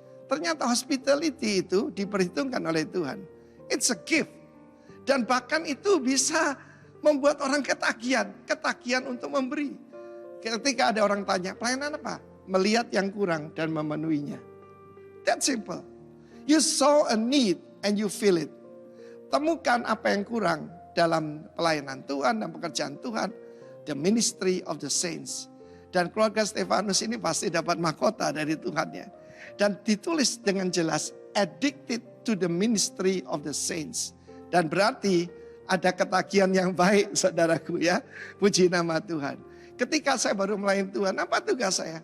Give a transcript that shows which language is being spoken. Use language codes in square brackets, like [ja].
[id] Ternyata hospitality itu diperhitungkan oleh Tuhan. [en] It's a gift. [id] Dan bahkan itu bisa membuat orang ketagihan. Ketagihan untuk memberi. Ketika ada orang tanya, pelayanan apa? Melihat yang kurang dan memenuhinya. [en] That simple. You saw a need and you feel it. [id] Temukan apa yang kurang dalam pelayanan Tuhan dan pekerjaan Tuhan. [en] The ministry of the saints. [id] Dan keluarga Stefanus ini pasti dapat mahkota dari Tuhannya. Dan ditulis dengan jelas, [en] addicted to the ministry of the saints. [id] Dan berarti ada ketagihan yang baik, saudaraku ya. Puji nama Tuhan. Ketika saya baru melayani Tuhan, apa tugas saya?